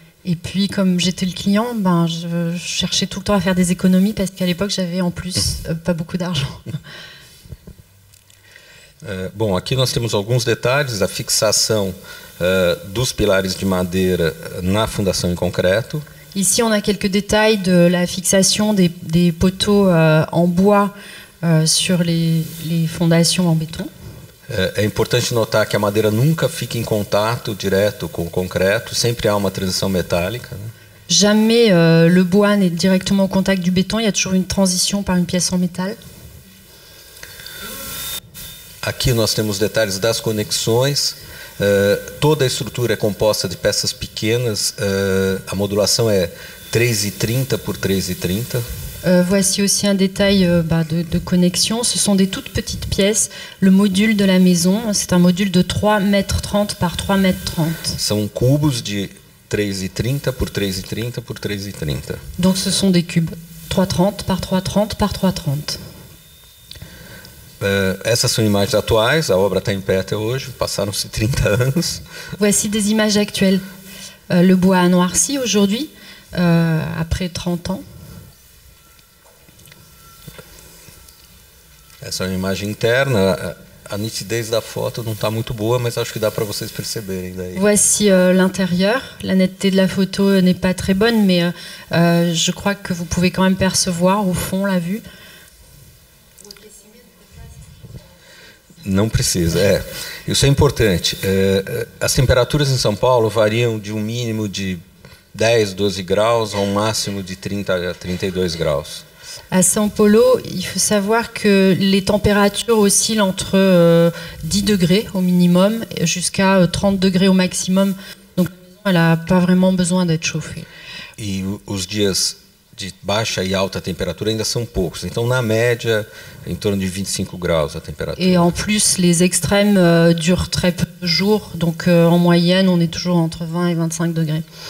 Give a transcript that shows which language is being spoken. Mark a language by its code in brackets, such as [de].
[fr] Et puis, comme j'étais le client, ben, je cherchais tout le temps à faire des économies parce qu'à l'époque, j'avais en plus pas beaucoup d'argent. [pt] Bom, aqui nós temos alguns detalhes da fixação dos pilares de madeira na fundação em concreto. [fr] Ici, on a quelques détails de la fixation des poteaux en bois sur les fondations en béton. [pt] É importante notar que a madeira nunca fica em contato direto com o concreto, sempre há uma transição metálica, né? [fr] Jamais le bois n'est directement au contact du béton, il y a toujours une transition par une pièce en métal. [pt] Aqui nós temos detalhes das conexões. Toda a estrutura é composta de peças pequenas. A modulação é 3,30 por 3,30. [fr] Voici aussi un détail de connexion. Ce sont des toutes petites pièces. Le module de la maison, c'est un module de 3,30 m par 3,30 m. [pt] São cubos de 3,30 por 3,30 por 3,30. [fr] Donc ce sont des cubes. 3,30 par 3,30 par 3,30. [pt] Essas são imagens atuais, a obra está em pé até hoje, passaram-se 30 anos. [fr] Voici des images actuelles. Le bois a noirci aujourd'hui, après 30 ans. [pt] Essa é uma imagem interna. A nitidez da foto não está muito boa, mas acho que dá para vocês perceberem daí. [fr] Voici l'intérieur. La netteté de la photo n'est pas très bonne, mais je crois que vous pouvez quand même percevoir au fond la vue. [pt] Não precisa, isso é importante. As temperaturas em São Paulo variam de um mínimo de 10, 12 graus a um máximo de 30 a 32 graus. [fr] À São Paulo, il faut savoir que les températures oscillent entre 10 degrés au minimum jusqu'à 30 degrés au maximum. Donc, elle n'a pas vraiment besoin d'être chauffée. [pt] E os dias de baixa e alta temperatura ainda são poucos. Então, na média, em torno de 25 graus a temperatura. [fr] Et en plus, les extrêmes durent très peu de jours. Donc, en moyenne, on est toujours entre 20 et 25 degrés.